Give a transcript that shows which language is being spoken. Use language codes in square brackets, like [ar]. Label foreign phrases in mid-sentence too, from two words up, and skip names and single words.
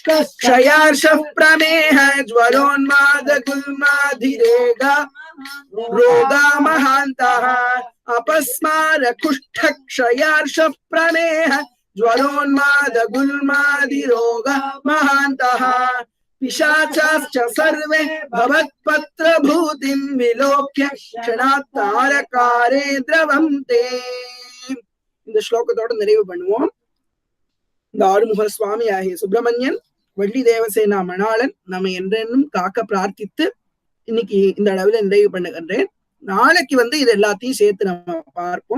[sa] क्षयार्ष प्रमेह ज्वरोन्माद गुल्मादि रोगा महान्तः अपस्मार कुष्ठ क्षयार्ष प्रमेह ज्वरोन्माद गुल्मादि रोगा महान्तः पिशाचाश्च सर्वे भवत्पत्रभूतिं विलोक्य क्षणात् तारकारे द्रवन्ते. [ta] இந்த ஸ்லோகத்தோட நிறைவு பண்ணுவோம். இந்த ஆறுமுக சுவாமி ஆகிய சுப்பிரமணியன், வள்ளி தேவசேனா மணாளன் நம்ம என்றென்னும் காக்க பிரார்த்தித்து இன்னைக்கு இந்த அளவுல நிறைவு பண்ணுகின்றேன். நாளைக்கு இது எல்லாத்தையும் சேர்த்து நம்ம பார்ப்போம்.